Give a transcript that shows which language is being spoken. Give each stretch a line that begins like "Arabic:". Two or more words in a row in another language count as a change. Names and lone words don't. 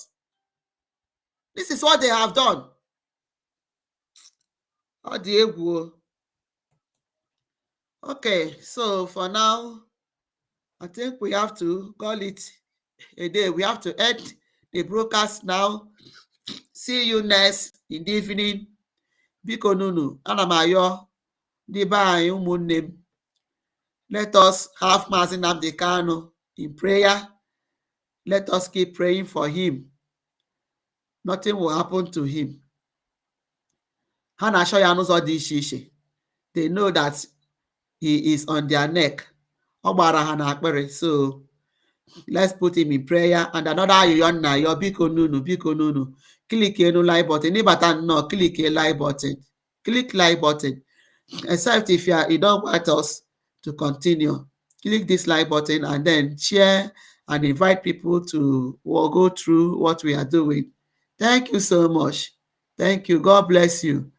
English: This is what they have done. Okay, so for now, I think we have to call it a day. We have to end the broadcast now. See you next in the evening.
Igbo: Biko nunu, ana m ayọ ndị be anyị ụmụnne m.
English: Let us have Mazi Nnamdi Kanu in prayer. Let us keep praying for him. Nothing will happen to him.
Igbo: Ha na-achọ ya n'ụzọ dị iche iche.
English: They know that he is on their neck.
Igbo: Ọ gbara ha n'akpịrị.
English: So let's put him in prayer. And another
Igbo: ayụyọ nna ya, biko nunu.
English: Click enu like button.
Igbo: Ịbata nnọọ,
English: click a like button. Click like button. Except if you don't want us to continue. Click this like button and then share and invite people to go through what we are doing. Thank you so much. Thank you. God bless you.